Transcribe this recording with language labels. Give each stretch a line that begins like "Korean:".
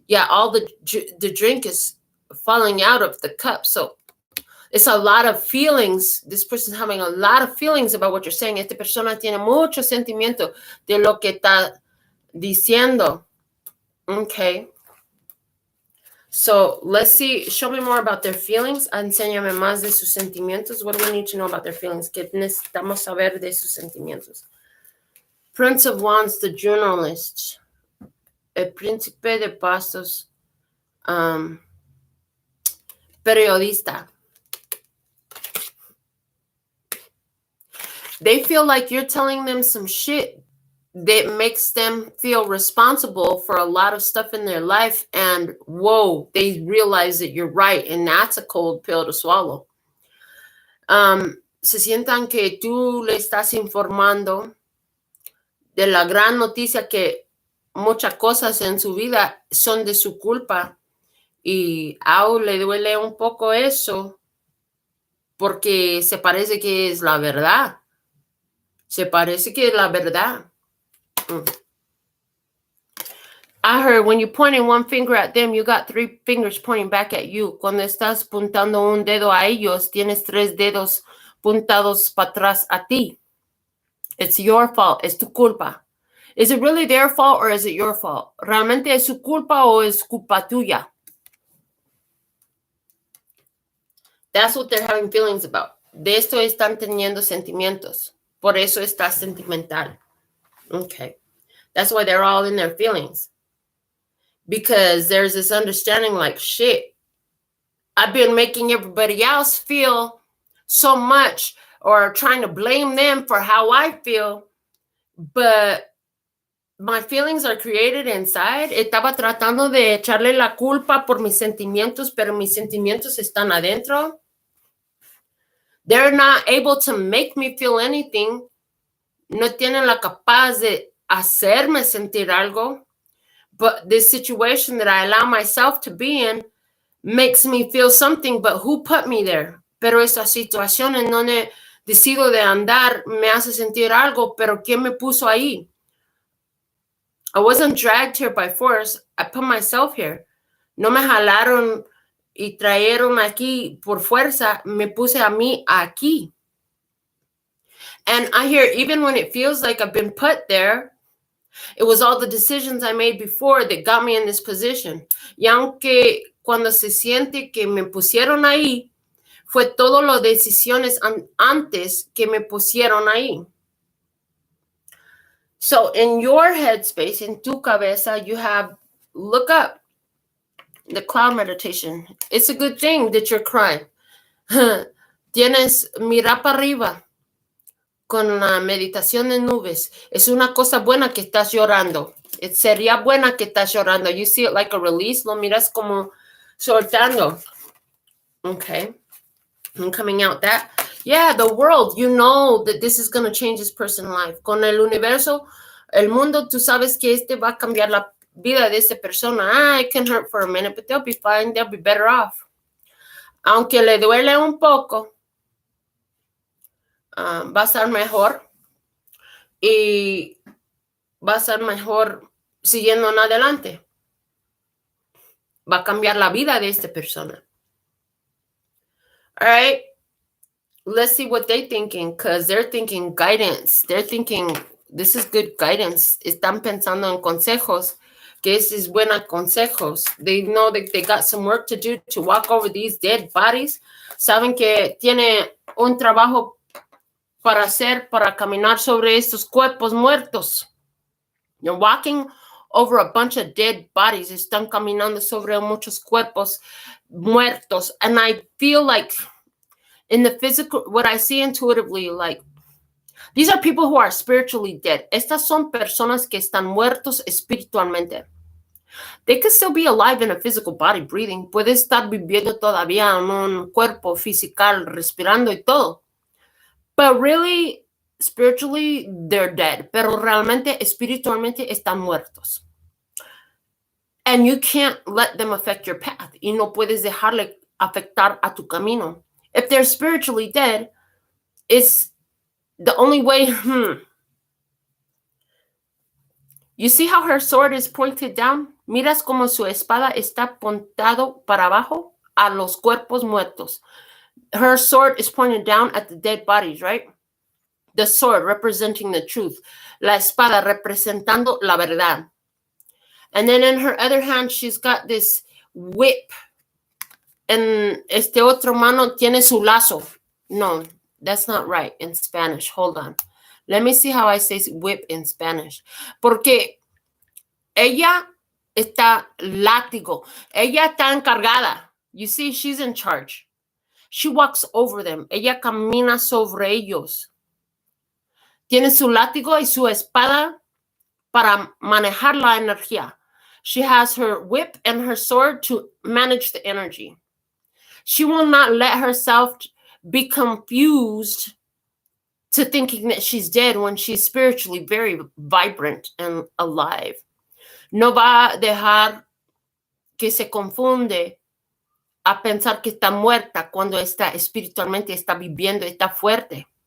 English: All the drink is falling out of the cup. So it's a lot of feelings. This person's having a lot of feelings about what you're saying.
Spanish: Esta persona tiene mucho sentimiento de lo que está diciendo.
English: Okay. So let's see. Show me more about their feelings.
Spanish: Enséñame más de sus sentimientos.
English: What do we need to know about their feelings?
Spanish: ¿Qué necesitamos saber de sus sentimientos?
English: Prince of Wands, the journalist.
Spanish: El príncipe de bastos, periodista.
English: They feel like you're telling them some shit that makes them feel responsible for a lot of stuff in their life. And whoa, they realize that you're right. And that's a cold pill to swallow.
Spanish: Se sientan que tú le estás informando de la gran noticia que muchas cosas en su vida son de su culpa. Y le duele un poco eso porque se parece que es la verdad. Se parece que es la verdad.
English: I heard when you're pointing one finger at them, you got 3 fingers pointing back at you.
Spanish: Cuando estás puntando un dedo a ellos, tienes 3 dedos puntados para atrás a ti.
English: It's your fault.
Spanish: Es tu culpa.
English: Is it really their fault or is it your fault?
Spanish: ¿Realmente es su culpa o es culpa tuya?
English: That's what they're having feelings about.
Spanish: De esto están teniendo sentimientos. Por eso está sentimental. Okay.
English: That's why they're all in their feelings. Because there's this understanding like, shit, I've been making everybody else feel so much or trying to blame them for how I feel, but my feelings are created inside.
Spanish: Estaba tratando de echarle la culpa por mis sentimientos, pero mis sentimientos están adentro.
English: They're not able to make me feel anything.
Spanish: No tienen la capaz de hacerme sentir algo.
English: But this situation that I allow myself to be in makes me feel something, but who put me there?
Spanish: Pero esa situación en donde decido de andar me hace sentir algo, pero ¿quién me puso ahí?
English: I wasn't dragged here by force. I put myself here.
Spanish: No me jalaron y trajeron aquí por fuerza. Me puse a mí aquí.
English: And I hear, even when it feels like I've been put there, it was all the decisions I made before that got me in this position.
Spanish: Y aunque cuando se siente que me pusieron ahí, fue todo las decisiones antes que me pusieron ahí.
English: So in your headspace, in
Spanish: tu cabeza,
English: you have, look up the cloud meditation. It's a good thing that you're crying.
Spanish: Tienes, mira para arriba con la meditación de nubes. Es una cosa buena que estás llorando. Sería buena que estás llorando.
English: You see it like a release.
Spanish: Lo miras como soltando.
English: Okay. I'm coming out that. Yeah, the world, you know that this is going to change this person's life.
Spanish: Con el universo, el mundo, tú sabes que este va a cambiar la vida de esta persona.
English: It can hurt for a minute, but they'll be fine. They'll be better off.
Spanish: Aunque le duele un poco, va a estar mejor. Y va a ser mejor siguiendo en adelante. Va a cambiar la vida de esta persona.
English: All right. Let's see what they're thinking, because they're thinking guidance. They're thinking, this is good guidance.
Spanish: Están pensando en consejos, que ese es buena consejos.
English: They know that they got some work to do to walk over these dead bodies.
Spanish: Saben que tiene un trabajo para hacer, para caminar sobre estos cuerpos muertos.
English: You're walking over a bunch of dead bodies.
Spanish: Están caminando sobre muchos cuerpos muertos.
English: And I feel like in the physical, what I see intuitively, like, these are people who are spiritually dead.
Spanish: Estas son personas que están muertos espiritualmente.
English: They could still be alive in a physical body, breathing.
Spanish: Puede estar viviendo todavía en un cuerpo físico, respirando y todo.
English: But really, spiritually, they're dead.
Spanish: Pero realmente, espiritualmente, están muertos.
English: And you can't let them affect your path.
Spanish: Y no puedes dejarle afectar a tu camino.
English: If they're spiritually dead, it's the only way. You see how her sword is pointed down?
Spanish: Miras como su espada está apuntado para abajo a los cuerpos muertos.
English: Her sword is pointed down at the dead bodies, right? The sword representing the truth.
Spanish: La espada representando la verdad.
English: And then in her other hand, she's got this whip.
Spanish: En este otro mano tiene su lazo.
English: No, that's not right in Spanish. Hold on. Let me see how I say whip in Spanish.
Spanish: Porque ella está látigo. Ella está encargada.
English: You see, she's in charge. She walks over them.
Spanish: Ella camina sobre ellos. Tiene su látigo y su espada para manejar la energía.
English: She has her whip and her sword to manage the energy. She will not let herself be confused to thinking that she's dead when she's spiritually very vibrant and alive.
Spanish: No va a dejar que se confunde a pensar que está muerta cuando está espiritualmente, está viviendo, está fuerte.